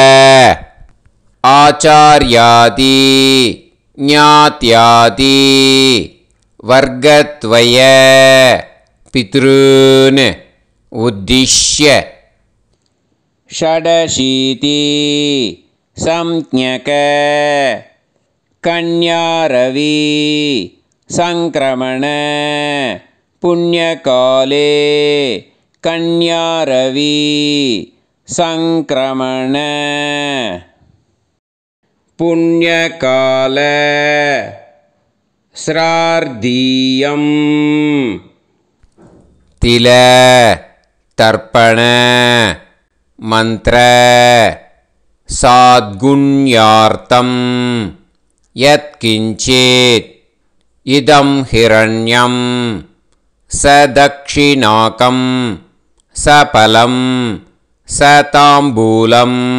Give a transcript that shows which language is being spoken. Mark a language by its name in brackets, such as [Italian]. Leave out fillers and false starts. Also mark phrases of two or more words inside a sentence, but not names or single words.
[Sanskrit] आचार्यादि ज्ञात्यादि वर्गद्वय पितॄन् उद्दिश्य षडशीति संज्ञक कन्यारवि संक्रमण पुण्यकाले कन्यारवि संक्रमण पुण्यकाल श्राद्धीयम् तिल तर्पण मंत्र साद्गुण्यार्थं यत्किंचित् इदं हिरण्यं सदक्षिणाकं सफलं सताम्बूलम्